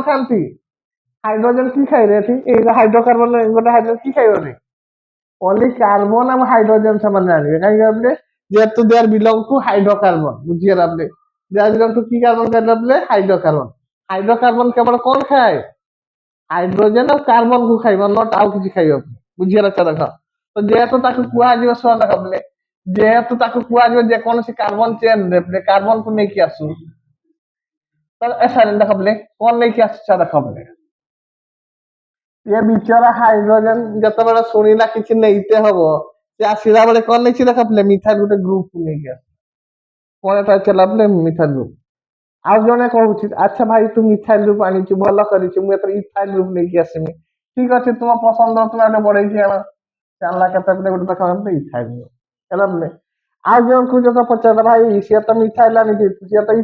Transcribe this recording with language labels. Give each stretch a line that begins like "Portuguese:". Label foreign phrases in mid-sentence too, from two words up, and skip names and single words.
Odia: ଖାଆନ୍ତି ହାଇଡ୍ରୋଜେନ କି ଖାଇବେ ଏଠି ଏଇ ହାଇଡ୍ରୋକାର୍ବନ ଗୋଟେ ହାଇଡ୍ରୋଜେନ କି ଖାଇବନି
English: only carbon
Odia: ଆଉ ହାଇଡ୍ରୋଜେନ ସେମାନେ ଆଣିବେ କାହିଁକି ବୋଲେ ଯେହେତୁ
English: they are belong to hydrocarbon
Odia: ବୁଝିଗଲା ବୋଲେ
English: they are belong to
Odia: କି କାର୍ବନ କହିଲା ବୋଲେ ହାଇଡ୍ରୋକାର୍ବନ ହାଇଡ୍ରୋକାର୍ବନ କେବଳ କଣ ଖାଏ ହାଇଡ୍ରୋଜେନ ଆଉ କାର୍ବନକୁ ଖାଇବ ନଟ୍ ଆଉ କିଛି ଖାଇବ ବୁଝିଗଲା ଦେଖ ତ ଯେହେତୁ ତାକୁ କୁହାଯିବ ଶୁଣ ଦେଖ ବୋଲେ ଯେହେତୁ ତାକୁ କୁହାଯିବ ଯେକୌଣସି କାର୍ବନ ଚେନରେ କାର୍ବନକୁ ନେଇକି ଆସୁ ସରି ଦେଖ ବୋଲେ କଣ ନେଇକି ଆସୁଛ ଦେଖ ବୋଲେ
Hindi: ये बिचारा हाइड्रोजन
Odia: ଯେତେବେଳେ ଶୁଣିଲା କିଛି ନେଇତେ ହବ ସେ ଆସିଲା ବେଳେ କଣ ନେଇଛି ଦେଖ ବୋଲେ ମିଥାଇଲ ଗୋଟେ ଗ୍ରୁପ ନେଇକି ଆସ କଣ ଏଟା ଥିଲା ବୋଲେ
English: methyl group
Odia: ଆଉ ଜଣେ କହୁଛି ଆଚ୍ଛା ଭାଇ ତୁ
English: methyl group
Odia: ଆଣିଛୁ ଭଲ କରିଛୁ ମୁଁ ଏଥର
English: ethyl group
Odia: ନେଇକି ଆସିମି ଠିକ ଅଛି ତୁମ ପସନ୍ଦ ତୁମେ ଗୋଟେ ବଢେଇକି ଆଣ ଜାଣିଲା କେତେବେଳେ ଗୋଟେ ଦେଖ
English: ethyl group
Odia: ହେଲା ବୋଲେ ଆଉ ଜଣଙ୍କୁ ଯେତେ ପଚାରିଲା ଭାଇ ସିଏ ତ ମିଥାଇଲ ଆଣିଛି ସିଏ ତ